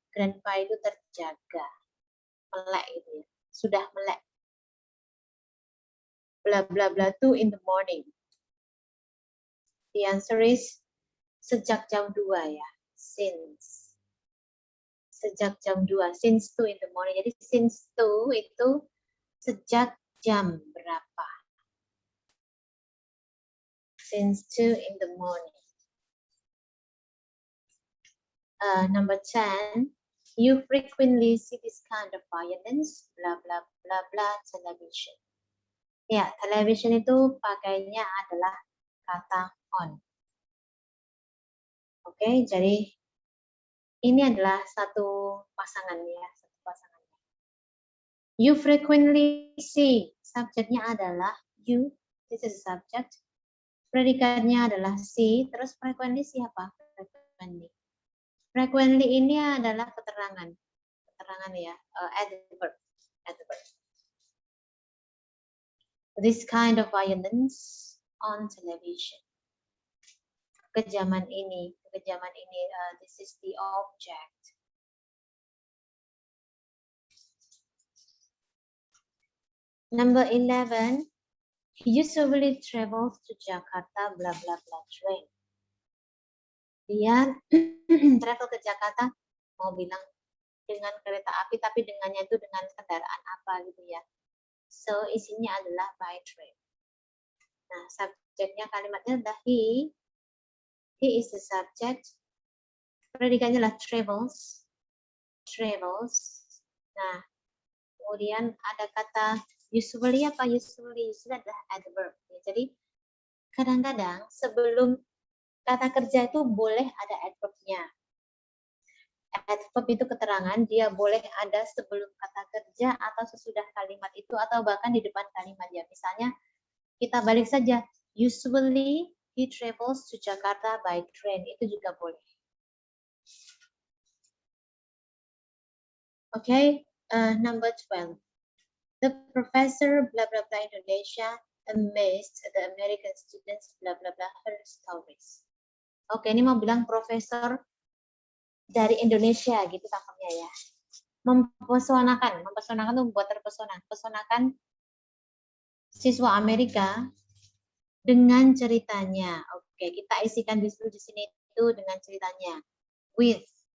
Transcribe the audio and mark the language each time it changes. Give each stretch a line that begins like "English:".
Indonesian: Grandpa itu terjaga, melek gitu ya, sudah melek.
English: Bla bla bla 2 in the morning. The answer is
Indonesian: sejak jam 2 ya,
English: since.
Indonesian: Sejak jam 2,
English: since 2 in the morning.
Indonesian: Jadi since 2 itu sejak jam berapa?
English: Since 2 in the morning. Number 10, you frequently see this kind of violence, bla bla bla bla, television.
Indonesian: Ya, television itu pakainya adalah kata on. Oke, jadi ini adalah satu pasangan ya, satu pasangan.
English: You frequently see,
Indonesian: subjeknya adalah
English: you, this is subject.
Indonesian: Predikatnya adalah see, terus frequently siapa? Frequently. Frequently ini adalah keterangan ya, adverb.
English: This kind of violence on television.
Indonesian: Kekejaman ini,
English: this is the object. Number 11, he usually travels to Jakarta, blah blah blah train.
Indonesian: Dia travel ke Jakarta, mau bilang dengan kereta api, tapi dengannya itu dengan kendaraan apa gitu ya.
English: So
Indonesian: isinya adalah
English: by train.
Indonesian: Nah, subjeknya kalimatnya adalah
English: he is the subject.
Indonesian: Predikannya adalah travels. Nah, kemudian ada kata usually apa? Usually adalah adverb. Jadi kadang-kadang sebelum kata kerja itu boleh ada adverbnya. Adverb itu keterangan, dia boleh ada sebelum kata kerja atau sesudah kalimat itu atau bahkan di depan kalimat ya. Misalnya kita balik saja,
English: usually he travels to Jakarta by train,
Indonesian: itu juga boleh.
English: Okay, number 12. The professor blah blah blah Indonesia amazed the American students blah blah blah her stories.
Indonesian: Oke, ini mau bilang profesor dari Indonesia gitu tampaknya ya. Mempesonakan itu membuat terpesona. Pesonakan siswa Amerika dengan ceritanya. Oke, kita isikan di sini itu dengan ceritanya. With.